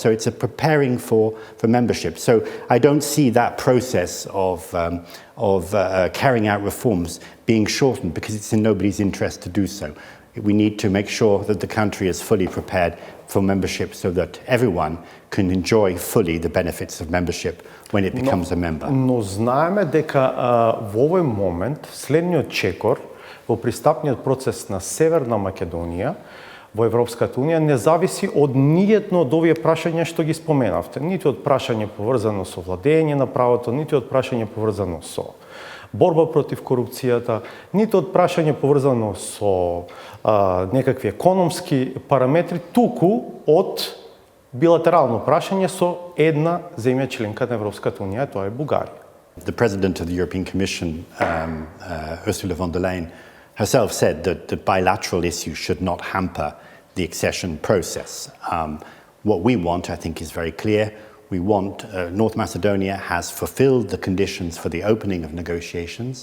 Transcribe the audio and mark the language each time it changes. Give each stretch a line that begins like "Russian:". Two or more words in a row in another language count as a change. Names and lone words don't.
English: So it's a preparing for membership. So I don't see that process of carrying out reforms being shortened because it's in nobody's interest to do so. We need to make sure that the country is fully prepared for membership so that everyone can enjoy fully the benefits of membership when it becomes a member.
Macedonian: Но знаеме дека во овој момент следниот чекор во пристапниот процес на Северна Македонија во Европската Унија не зависи од ниедно од овие прашања што ги споменавте, ниту од прашање поврзано со владење на правото, ниту од прашање поврзано со борба против корупцијата, ниту од прашање поврзано со некакви економски параметри, туку од билатерално прашање со една земја членка на Европската Унија, тоа е Бугарија.
English: The President of the European Commission, Ursula von der Leyen, herself said that the bilateral issues should not hamper the accession process. What we want, I think, is very clear. We want North Macedonia has fulfilled the conditions for the opening of negotiations.